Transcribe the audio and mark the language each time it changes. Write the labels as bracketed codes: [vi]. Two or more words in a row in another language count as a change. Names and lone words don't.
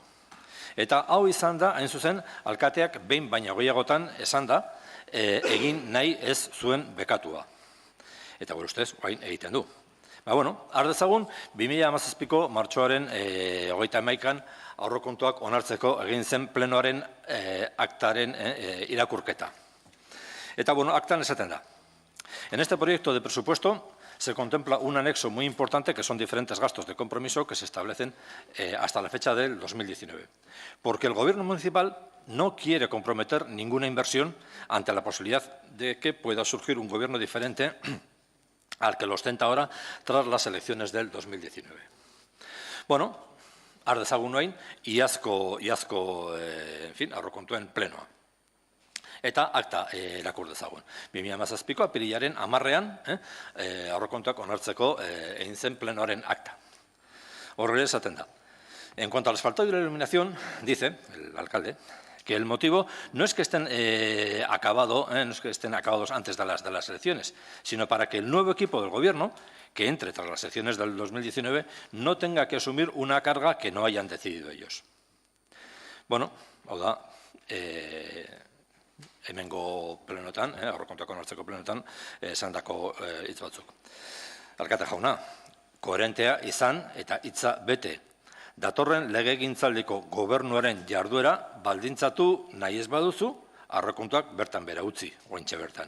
[eu] Eta hau izan da, hain zuzen, alkateak behin baina gehiagotan esan da, egin nahi ez zuen bekatua. Eta gure ustez, orain egiten du. Har dezagun, 2017ko martxoaren 31an aurrekontuak onartzeko egin zen plenoaren aktaren irakurketa. Eta aktan esaten da. [es] En este proyecto de presupuesto se contempla un anexo muy importante que son diferentes gastos de compromiso que se establecen hasta la fecha del 2019. Porque el gobierno municipal no quiere comprometer ninguna inversión ante la posibilidad de que pueda surgir un gobierno diferente al que lo ostenta ahora tras las elecciones del 2019. [eu] Har dezagun orain, iazko aurrekontuen plenoa. Eta akta irakur dezagun. 2017ko apirilaren 10ean aurrekontuak onartzeko egin zen plenoaren akta. Horrela esaten da. [es] En cuanto al asfaltado y la iluminación, dice el alcalde, que el motivo no es que estén acabados antes de las elecciones, sino para que el nuevo equipo del gobierno, que entre tras las elecciones del 2019, no tenga que asumir una carga que no hayan decidido ellos. [eu] Hau da, hemengo plenotan, aurrekontuak onartzeko plenotan, esandako hitz batzuk. Alkate jauna, koherentea izan eta hitza bete. Datorren legegintzaldiko gobernuaren jarduera baldintzatu nahi ez baduzu, aurrekontuak bertan bera utzi, oraintxe bertan.